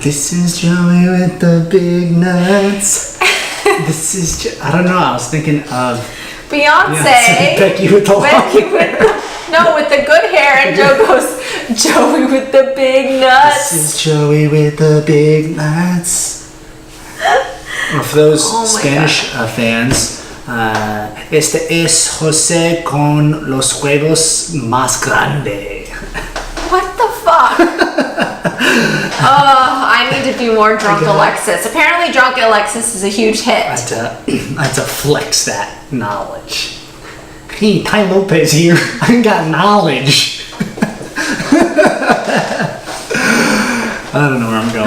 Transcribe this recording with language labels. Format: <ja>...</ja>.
<en>This is Joey with the big nuts. This is I don't know. I was thinking of Beyonce. Becky with the long hair. No, with the good hair, and Joe goes, Joey with the big nuts. This is Joey with the big nuts. Or for those Spanish fans,</en> <es>este es José con los huevos más grande.</es> <en>What the fuck? I need to do more Drunk Alexis. Apparently Drunk Alexis is a huge hit. I had to flex that knowledge. Hey, Ty Lopez here. I got knowledge. I don't know where I'm going.</en>